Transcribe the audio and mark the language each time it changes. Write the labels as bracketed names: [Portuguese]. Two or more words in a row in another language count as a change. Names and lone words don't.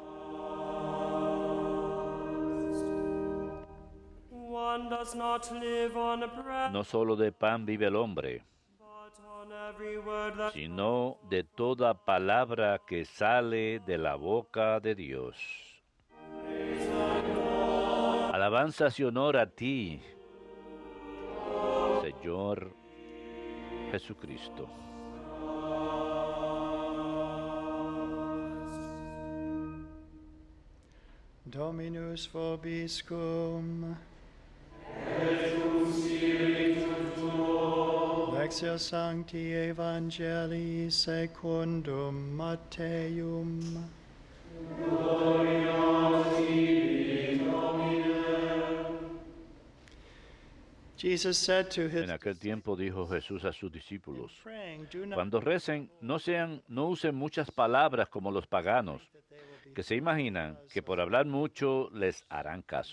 [Spanish] No solo de pan vive el hombre, sino de toda palabra que sale de la boca de Dios. Alabanzas y honor a ti, Señor Jesucristo. [Latin] Dominus vobiscum. Lectio Sancti Evangelii secundum Matteum. [Spanish] En aquel tiempo dijo Jesús a sus discípulos: cuando recen, no usen muchas palabras como los paganos, que se imaginan que por hablar mucho les harán caso.